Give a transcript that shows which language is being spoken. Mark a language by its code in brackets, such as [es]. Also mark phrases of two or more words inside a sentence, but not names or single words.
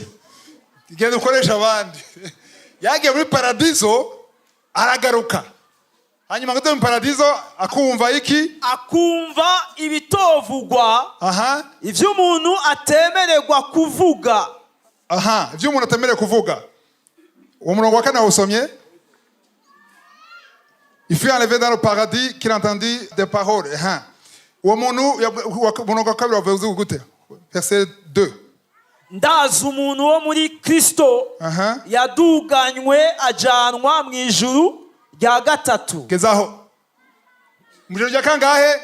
[rn] Igende ukoresha abandi. Yagiye muri paradizo aragaruka. Hanyuma ngo mu paradizo akumva iki? Akumva ibitovugwa. Ivyo umuntu atemererwa kuvuga. Ivyo umuntu atemererwa kuvuga. Uwo murongo wa 4 usomye? [fr] Il fut enlevé dans le paradis qu'il entendit des paroles. [rn] Uwo muntu murongo wa 2 wavuze gute? [fr] Verset 2. [rn] Ndazi umuntu wo muri Kristo yaduganywe ajanwa mu ijuru rya gatatu. Gezaho. Mujuru rya kangahe?